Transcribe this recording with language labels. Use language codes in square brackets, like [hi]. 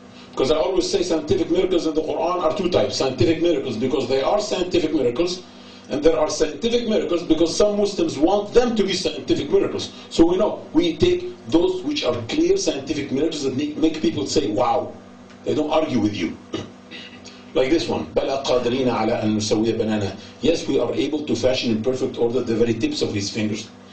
[en] Because I always say scientific miracles in the Quran are 2 types. Scientific miracles because they are scientific miracles, and there are scientific miracles because some Muslims want them to be scientific miracles. So we know, we take those which are clear scientific miracles that make people say, wow, they don't argue with you. Like this one, [ar] بَلَا قَادِرِينَ عَلَىٰ أَن نُسَوِّيَ بَنَانَهُ. [en] Yes, we are able to fashion in perfect order the very tips of his fingers.